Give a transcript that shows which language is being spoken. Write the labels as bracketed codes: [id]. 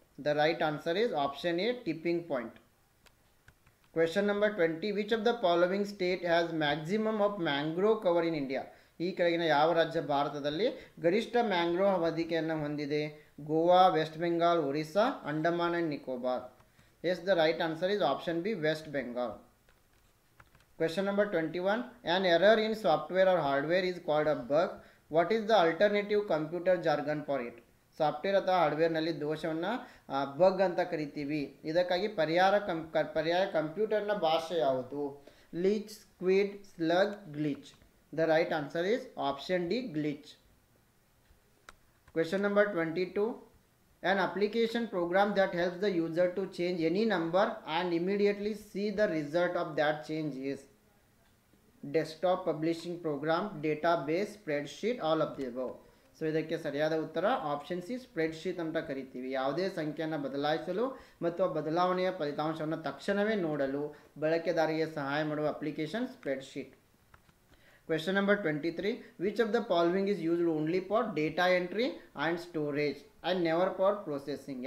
[en] The right answer is option A, tipping point. Question number 20. Which of the following state has maximum of mangrove cover in India? [kn] ಈ ಕೆಳಗಿನ ಯಾವ ರಾಜ್ಯ ಭಾರತದಲ್ಲಿ ಗರಿಷ್ಠ mangrove ಹೊದಿಕೆಯನ್ನು ಹೊಂದಿದೆ? Goa, West Bengal, Orissa, Andaman and Nicobar. [en] Yes, the right answer is option B, West Bengal. Question number 21. An error in software or hardware is called a bug. What is the alternative computer jargon for it? [kn] Software ಅಥವಾ ಹಾರ್ಡ್ವೇರ್ನಲ್ಲಿ ದೋಷವನ್ನು ಬಗ್ ಅಂತ ಕರಿತೀವಿ. ಇದಕ್ಕಾಗಿ ಪರ್ಯಾಯ ಕಂಪ್ಯೂಟರ್ನ ಭಾಷೆ ಯಾವುದು? [en] Leech, squid, slug, glitch. The right answer is option D, glitch. Question number 22. An application program that helps the user to change any number and immediately see the result of that change is? Desktop, publishing program, database, spreadsheet, all of the above. [kn] So ಇದಕ್ಕೆ ಸರಿಯಾದ ಉತ್ತರ option C, spreadsheet ಅಂತ ಕರಿತೀವಿ. ಯಾವುದೇ ಸಂಖ್ಯೆಯನ್ನು ಬದಲಾಯಿಸಲು ಮತ್ತು ಆ ಬದಲಾವಣೆಯ ಫಲಿತಾಂಶವನ್ನು ತಕ್ಷಣವೇ ನೋಡಲು ಬಳಕೆದಾರರಿಗೆ ಸಹಾಯ ಮಾಡುವ application spreadsheet. [en] Question number 23. Which of the following is used only for data entry and storage and never for processing?